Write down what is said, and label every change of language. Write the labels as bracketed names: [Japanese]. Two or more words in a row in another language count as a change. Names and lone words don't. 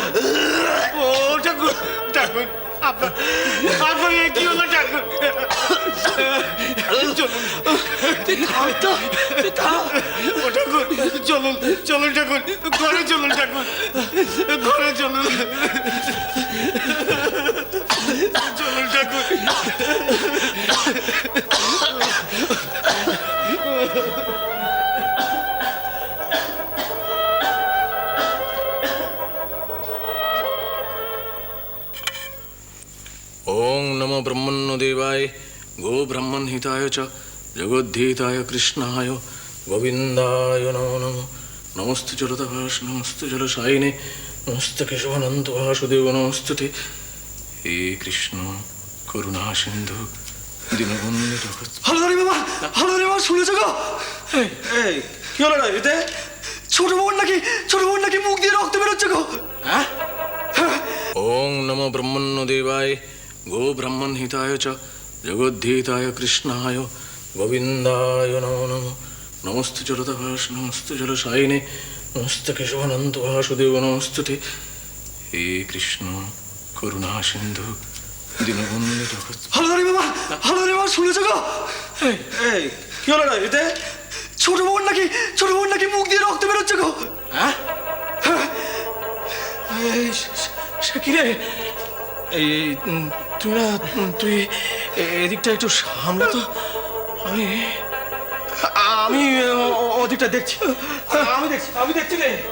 [Bangla] ও ঠাকুর! ঠাকুর, আপনার আপনার এ কি হলো ঠাকুর? চলুন, ও ঠাকুর, চলুন চলুন ঠাকুর, ঘরে চলুন ঠাকুর, ঘরে চলুন, চলুন ঠাকুর। [Sanskrit] ओं नमो ब्रह्मण्यदेवाय गो ब्रह्मणहिताय च जगद्धीताय कृष्णाय गोविन्दाय नमो नमो नमस्ते जलतभाष नमस्ते जलशायिने नमस्ते केशवानन्त वासुदेव नमस्ते हे कृष्ण करुणा सिन्धु दीनबन्धु जगत्। [Bangla] হলদারি বাবা, হলদারি বাবা, শুনেছো গো? এই কি হলো রে এতে? ছোট বোন নাকি মুখ দিয়ে রক্ত বেরোচ্ছে গো। হ্যাঁ? [Sanskrit] ओं नमो ब्रह्मण्यदेवाय गो ब्रह्मणहिताय च जगद्धीताय कृष्णाय गोविन्दाय नमो नमो नमस्ते जलतभाष नमस्ते जलशायिने नमस्ते केशवानन्त वासुदेव नमस्ते हे कृष्ण करुणा सिन्धु दीनबन्धु जगत्। [Bangla] হলদারি বাবা, শুনেছো গো? এই কি হলো রে এতে? ছোট বোন নাকি মুখ দিয়ে রক্ত বেরোচ্ছে গো। হ্যাঁ? সে কি রে? তুই এদিকটা একটু সামলা তো, আমি ওদিকটা দেখছি, আমি দেখছি রে।